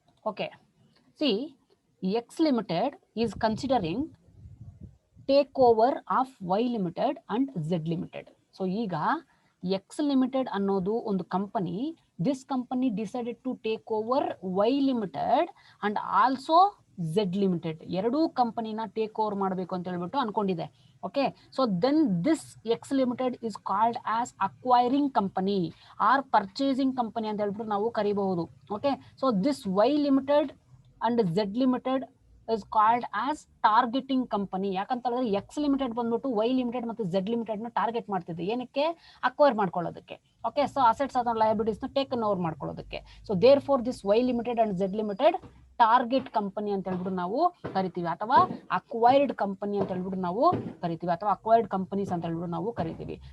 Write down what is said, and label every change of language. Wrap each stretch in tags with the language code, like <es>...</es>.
<en>Okay, see, X Limited is considering takeover of Y Limited and Z Limited.</en> <kn>So ಈಗ X Limited ಅನ್ನೋದು ಒಂದು company.</kn> <en>This company decided to take over Y Limited and also Z Limited.</en> <kn>ಎರಡೂ ಕಂಪನಿನ take over ಮಾಡಬೇಕು ಅಂತ ಹೇಳ್ಬಿಟ್ಟು ಅನ್ಕೊಂಡಿದೆ.</kn> <en>okay, so then this X Limited is called as acquiring company or purchasing company</en> <kn>ಅಂತ ಹೇಳ್ಬಿಟ್ಟು ನಾವು ಕರಿಬಹುದು.</kn> <en>Okay, so this Y Limited and Z Limited is called as targeting company.</en> <kn>ಯಾಕಂತ ಹೇಳಿದ್ರೆ ಎಕ್ಸ್ ಲಿಮಿಟೆಡ್ ಬಂದ್ಬಿಟ್ಟು ವೈ ಲಿಮಿಟೆಡ್ ಮತ್ತು Z limited ನ target ಮಾಡ್ತಿದೆ. ಏನಕ್ಕೆ? ಅಕ್ವೈರ್ ಮಾಡ್ಕೊಳ್ಳೋದಕ್ಕೆ. ಓಕೆ, ಸೊ ಅಸೆಟ್ಸ್ ಅಥವಾ ಲಯಬಿಲಿಟೀಸ್ ನ ಟೇಕನ್ ಓವರ್ ಮಾಡ್ಕೊಳ್ಳೋದಕ್ಕೆ.</kn> <en>so therefore this</en> <kn>Y limited and Z limited target company ಅಂತ ಹೇಳ್ಬಿಟ್ಟು ನಾವು ಕರಿತೀವಿ, ಅಥವಾ ಅಕ್ವೈರ್ಡ್ ಕಂಪನಿ ಅಂತ ಹೇಳ್ಬಿಟ್ಟು ನಾವು ಕರಿತೀವಿ, ಅಥವಾ ಅಕ್ವೈರ್ಡ್ ಕಂಪನೀಸ್ ಅಂತ ಹೇಳ್ಬಿಟ್ಟು ನಾವು ಕರಿತೀವಿ.</kn>